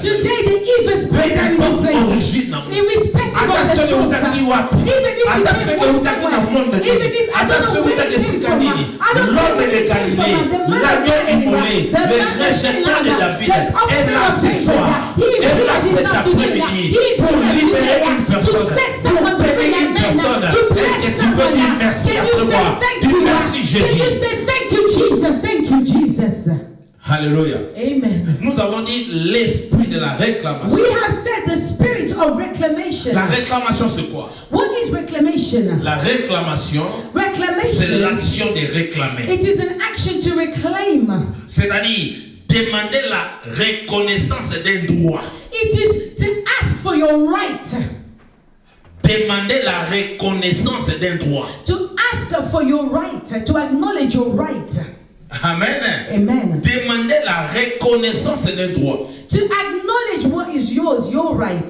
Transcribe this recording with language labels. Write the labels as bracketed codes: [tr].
[en] Today, the evil spirit are in this place. Irrespective of the source, even if it came from somewhere, even if I don't know where it came from, I don't know where it came from, the man of Galilee, the man of David, the offspring of David, he is here this afternoon, he is here today to set someone free and men, to bless someone. Can you say thank you? Can you say thank you, Jesus? Thank you, Jesus. Alléluia. Amen. [fr] Nous avons dit l'esprit de la réclamation. [en] We have said the spirit of reclamation. [fr] La réclamation, c'est quoi? [en] What is reclamation? [fr] La réclamation, c'est [en] Reclamation, [fr] l'action de réclamer. [en] it is an action to reclaim. [fr] C'est-à-dire demander la reconnaissance d'un droit. [en] It is to ask for your right. [fr] Demander la reconnaissance d'un droit. [en] To ask for your right. To acknowledge your right. Amen. Amen. [fr] Demander la reconnaissance d'un droit. [en] To acknowledge what is yours, your right.